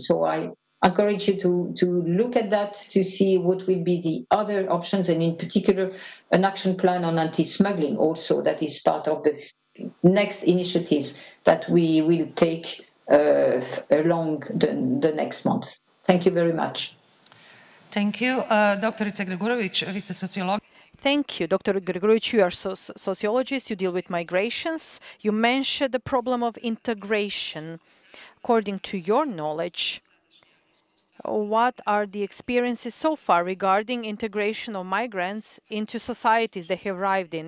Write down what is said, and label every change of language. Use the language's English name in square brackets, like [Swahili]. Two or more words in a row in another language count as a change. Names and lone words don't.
[English] So I encourage you to look at that to see what will be the other options, and in particular an action plan on anti-smuggling also, that is part of the next initiatives that we will take along the next month. Thank you very much. Thank you. [Croatian] Doktorice Gregorović, vi ste sociolog. [English] Thank you, Dr. Gregorović. You are sociologist, you deal with migrations. You mentioned the problem of integration. According to your knowledge, what are the experiences so far regarding integration of migrants into societies they have arrived in?